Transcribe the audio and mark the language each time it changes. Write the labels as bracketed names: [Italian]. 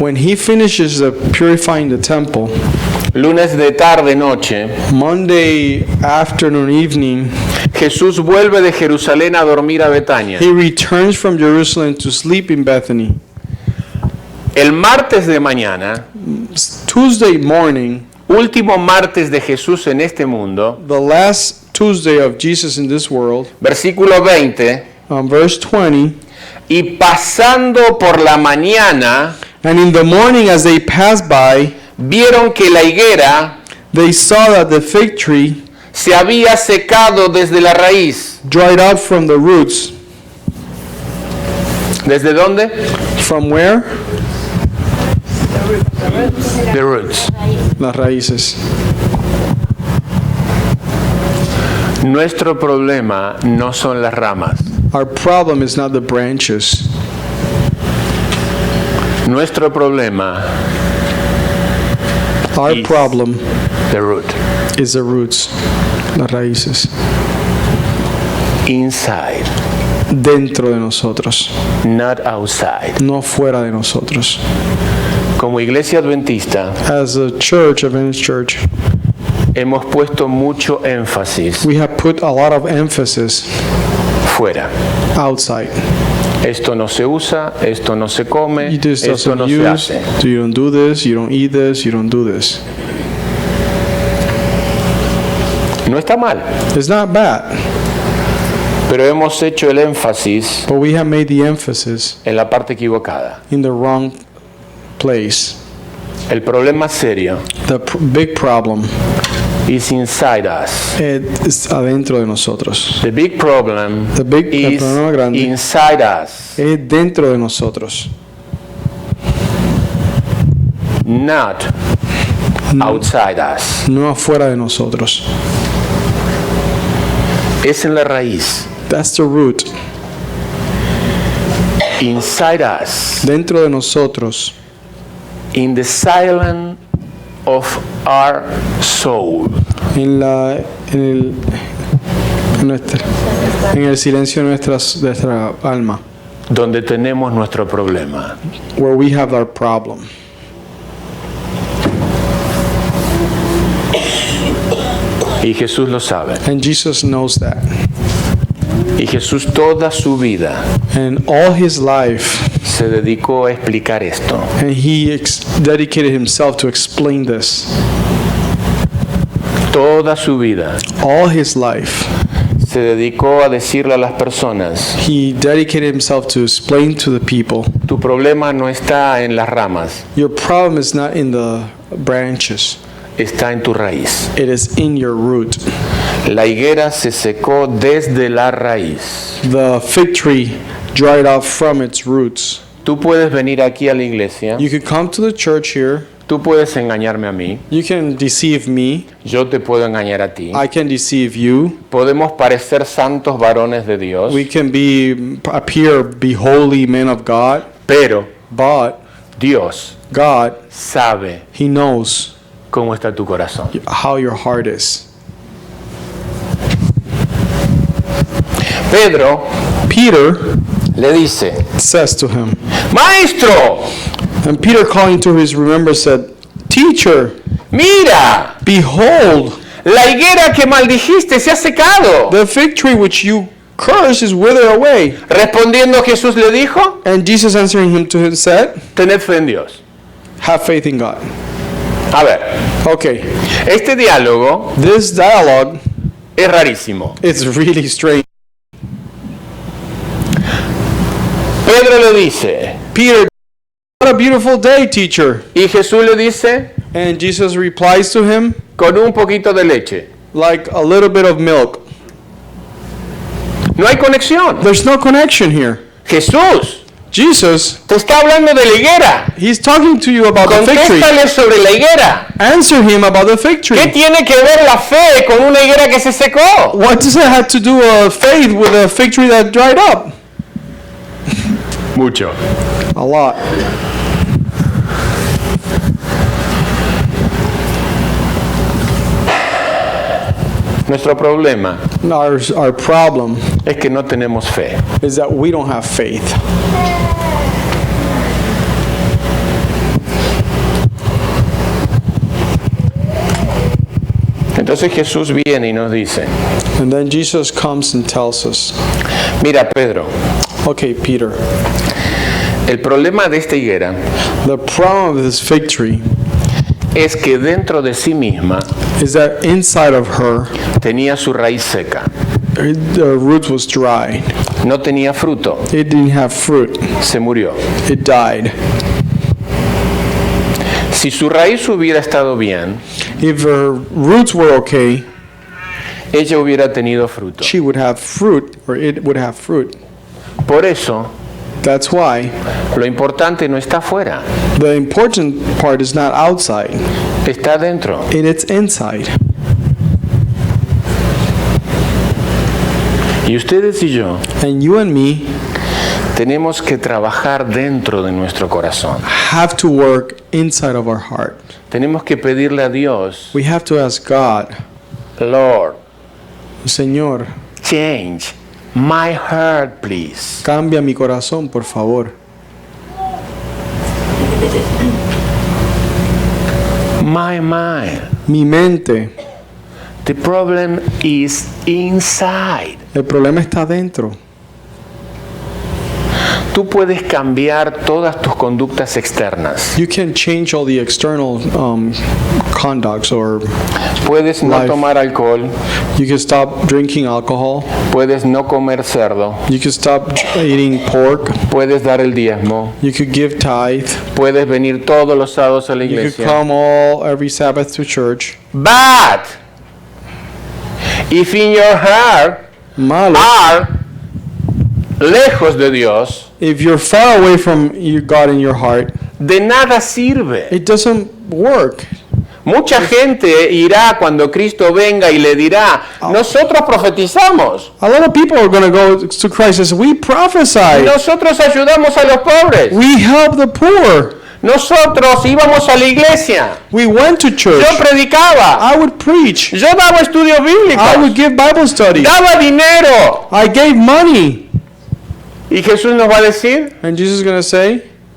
[English] When he finishes purifying the temple, [Spanish] lunes de tarde noche, [English] Monday afternoon, evening, [Spanish] Jesús vuelve de Jerusalén a dormir a Betania. [English] he returns from Jerusalem to sleep in Bethany. [Spanish] El martes de mañana, [English] Tuesday morning, [Spanish] último martes de Jesús en este mundo, [English] the last Tuesday of Jesus in this world, [Spanish] versículo 20, [English] verse 20, [Spanish] y pasando por la mañana, [English] and in the morning as they passed by, [Spanish] vieron que la higuera [English] they saw that the fig tree [Spanish] se había secado desde la raíz. [English] dried up from the roots. [Spanish] ¿Desde dónde? [English] From where? The roots. [Spanish] Las raíces. Nuestro problema no son las ramas. [English] Our problem is not the branches. [Spanish] Nuestro problema [English] Our is problem the root. is the roots, [Spanish] las raíces, [English] Inside, [Spanish] dentro de nosotros, [English] not outside. [Spanish] no fuera de nosotros. Como iglesia adventista, [English] As a church, Adventist church, [Spanish] hemos puesto mucho énfasis [English] we have put a lot of emphasis [Spanish] fuera. [English] outside. [Spanish] Esto no se usa, esto no se come, [English] This [Spanish] esto [English] doesn't [Spanish] no se [English] use, [Spanish] hace. [English] you don't do this, you don't eat this, you don't do this. [Spanish] No está mal, [English] It's not bad, [Spanish] pero hemos hecho el énfasis [English] but we have made the emphasis [Spanish] en la parte equivocada. [English] in the wrong place. [Spanish] El problema serio [English] The big problem is inside us. [Spanish] es adentro de nosotros. [English] The big problem [Spanish] El [English] is [Spanish] problema grande [English] inside us, [Spanish] es dentro de nosotros, [English] not outside us. [Spanish] no afuera de nosotros. Es en la raíz. [English] That's the root. Inside us, [Spanish] Dentro de nosotros, [English] in the silence of our soul. [Spanish] en en el silencio de nuestra alma, donde tenemos nuestro problema. [English] where we have our problem. [Spanish] Y Jesús lo sabe. [English] And Jesus knows that. [Spanish] Y Jesús toda su vida [English] And all his life, [Spanish] se dedicó a explicar esto. [English] and he dedicated himself to explain this. [Spanish] Toda su vida [English] All his life, [Spanish] se dedicó a decirle a las personas, [English] he dedicated himself to explain to the people, [Spanish] tu problema no está en las ramas, [English] your problem is not in the branches, [Spanish] está en tu raíz. [English] it is in your root. [Spanish] La higuera se secó desde la raíz. [English] The fig tree dried up from its roots. [Spanish] Tú puedes venir aquí a la iglesia, [English] You could come to the church here, [Spanish] tú puedes engañarme a mí, [English] you can deceive me, [Spanish] yo te puedo engañar a ti. [English] I can deceive you, [Spanish] Podemos parecer santos varones de Dios, [English] we can be holy men of God, [Spanish] pero [English] but [Spanish] Dios [English] God, [Spanish] sabe [English] he knows [Spanish] cómo está tu corazón. [English] how your heart is. [Spanish] Pedro [English] Peter [Spanish] le dice, [English] says to him, [Spanish] Maestro, [English] and Peter calling to his remembrance said, Teacher, [Spanish] mira, [English] behold, [Spanish] la higuera que maldijiste se ha secado. [English] the fig tree which you cursed is withered away. [Spanish] Respondiendo Jesús le dijo, [English] And Jesus answering him to him said, [Spanish] tened fe en Dios. [English] have faith in God. [Spanish] A ver, [English] Okay, [Spanish] este diálogo [English] this dialogue [Spanish] es rarísimo. [English] is really strange. [Spanish] Pedro le dice, [English] Peter, what a beautiful day, teacher. [Spanish] y Jesús le dice, [English] And Jesus replies to him, [Spanish] con un poquito de leche. [English] like a little bit of milk. [Spanish] No hay conexión. [English] There's no connection here. [Spanish] Jesús [English] Jesus, [Spanish] te está hablando de la higuera. [English] he's talking to you about the fig tree. [Spanish] Contéstale sobre la higuera. [English] Answer him about the fig [Spanish] ¿Qué [English] tree. [Spanish] tiene que ver la fe con una higuera que se secó? [English] What does it have to do faith with a fig tree that dried up? [Spanish] Mucho. [English] A lot. [Spanish] Nuestro problema [English] Our problem [Spanish] es que no tenemos fe. [English] is that we don't have faith. [Spanish] Entonces Jesús viene y nos dice, [English] And then Jesus comes and tells us, [Spanish] mira Pedro, [English] okay, Peter, [Spanish] el problema de esta higuera [English] the problem of this fig tree [Spanish] es que dentro de sí misma [English] is that inside of her, [Spanish] tenía su raíz seca, [English] the root was dry. [Spanish] no tenía fruto, [English] It didn't have fruit. [Spanish] se murió. [English] It died. [Spanish] Si su raíz hubiera estado bien, [English] If her roots were okay, [Spanish] ella hubiera tenido fruto. [English] she would have fruit, or it would have fruit. [Spanish] Por eso, [English] That's why [Spanish] lo importante no está afuera, [English] the important part is not outside, [Spanish] está dentro. [English] it's inside. [Spanish] Y ustedes y yo [English] And you and me [Spanish] tenemos que trabajar dentro de nuestro corazón. [English] have to work inside of our heart. [Spanish] Tenemos que pedirle a Dios, [English] We have to ask God, Lord, [Spanish] Señor, [English] change my heart, please. [Spanish] cambia mi corazón, por favor. [English] My mind. [Spanish] Mi mente, [English] The problem is inside. [Spanish] el problema está dentro. Tú puedes cambiar todas tus conductas externas. [English] You can change all the external conducts, or [Spanish] Puedes no [English] Life. [Spanish] tomar alcohol, [English] you can stop drinking alcohol, [Spanish] puedes no comer cerdo, [English] you can stop eating pork, [Spanish] puedes dar el diezmo, [English] you could give tithe, [Spanish] puedes venir todos los sábados a la [English] you could [Spanish] iglesia. [English] come every Sabbath to church. But if in your heart [Spanish] Malo, [English] are [Spanish] lejos de Dios, [English] if you're far away from God in your heart, [Spanish] de nada sirve. [English] it doesn't work. [Spanish] Mucha gente irá cuando Cristo venga y le dirá, nosotros profetizamos, [English] A lot of people are going to go to Christ and say, we prophesy, [Spanish] nosotros ayudamos a los pobres, [English] we help the poor, [Spanish] Nosotros íbamos a la iglesia. [English] We went to church. [Spanish] Yo predicaba. [English] I would preach. [Spanish] Yo daba estudios [English] I [Spanish] bíblicos. [English] would give Bible studies. [Spanish] Daba dinero. [English] I gave money. [Spanish] Y Jesús nos va a decir, [English] And Jesus is going to say,